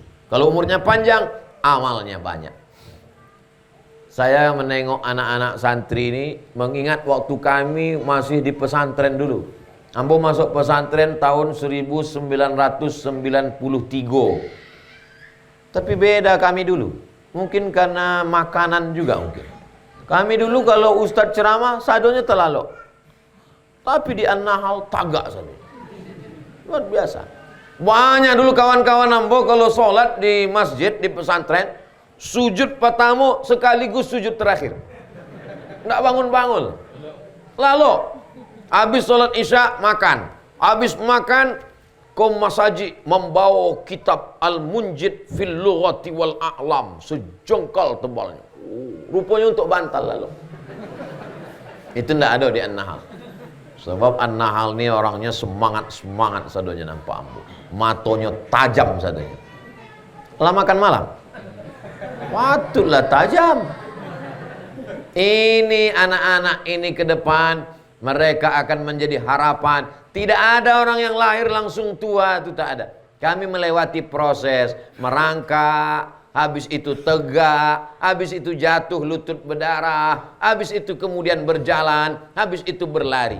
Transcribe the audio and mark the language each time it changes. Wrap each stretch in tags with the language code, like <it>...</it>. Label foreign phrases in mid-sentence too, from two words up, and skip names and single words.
<id>Kalau umurnya panjang, amalnya banyak. Saya menengok anak-anak santri ini, mengingat waktu kami masih di pesantren dulu. Ambo masuk pesantren tahun 1993. Tapi beda kami dulu. Mungkin karena makanan juga mungkin. Kami dulu kalau ustadz ceramah,</id> <min>sadonya telalok.</min> <id>Tapi di An-Nahal</id> <min>tagak saja.</min> <id>Luar biasa. Banyak dulu kawan-kawan ambo kalau sholat di masjid, di pesantren, sujud pertama sekaligus sujud terakhir. Nggak bangun-bangun. Lalu, habis sholat isya makan. Habis makan, kaum masaji membawa kitab Al-Munjid fil Lughati wal A'lam. Sejengkal tebalnya. Rupanya untuk bantal lalu. Itu nggak ada di An-Nahal. Sebab An-Nahal ini orangnya semangat-semangat</id> <min>sadonya nampak ambo. Matonya tajam sadonya. Lah makan malam.</min> <id>Patutlah tajam. Ini anak-anak ini ke depan mereka akan menjadi harapan. Tidak ada orang yang lahir langsung tua, itu tak ada. Kami melewati proses merangkak, habis itu tegak, habis itu jatuh lutut berdarah, habis itu kemudian berjalan, habis itu berlari.</id>